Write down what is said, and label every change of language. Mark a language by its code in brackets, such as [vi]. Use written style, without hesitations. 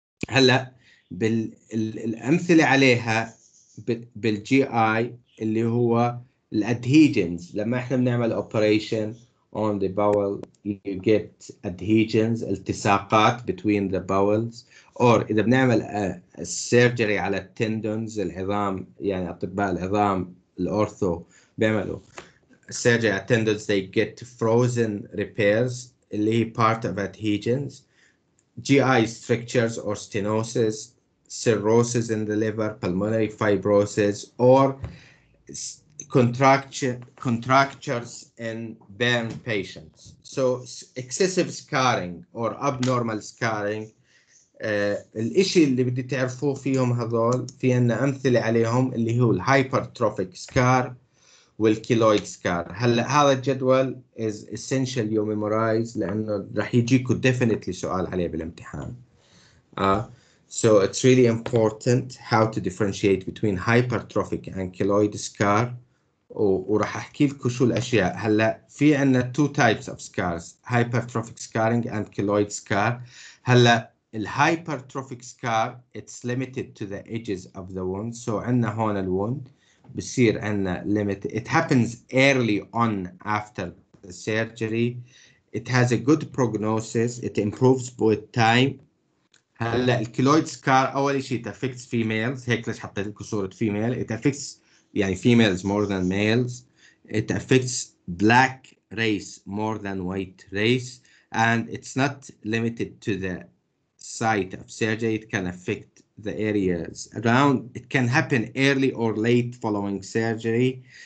[ar] هلا الأمثلة عليها بالجي آي اللي هو الادهيجنز. لما احنا بنعمل [en] operation on the bowel, you get adhesions, التصاقات between the bowels. [ar] or إذا بنعمل surgery على التندونز، العظام، يعني أطباء العظام الأورثو بيعملوا surgery على [en] tendons, they get frozen repairs [ar] اللي هي [en] part of adhesions. GI strictures or stenosis, cirrhosis in the liver, pulmonary fibrosis, or contractures in burn patients. So excessive scarring or abnormal scarring. [ar] الاشي اللي بدي تعرفوه فيهم هذول، في عنا امثله عليهم اللي هو الهايبرتروفيك سكار والكيلويد سكار. هلا هذا الجدول [en] is essential you memorize [ar] لانه راح يجيكم definitely سؤال عليه بالامتحان. [en] So it's really important how to differentiate between hypertrophic and keloid scar. [ar] وراح احكي لكم شو الاشياء. هلا في عندنا [en] two types of scars, hypertrophic scarring and keloid scar. هلا الhypertrophic scar, it's limited to the edges of the wound. [ar] So عندنا هون الwound بصير عندنا limit. [en] It happens early on after the surgery. It has a good prognosis. It improves with time. [ar] هلا الكيلويد سكار اول شيء [en] it affects females. [ar] هيك ليش حطيت لكم صورة female. [en] It affects يعني females more than males. It affects black race more than white race, and it's not limited to the site of surgery. It can affect the areas around. It can happen early or late following surgery.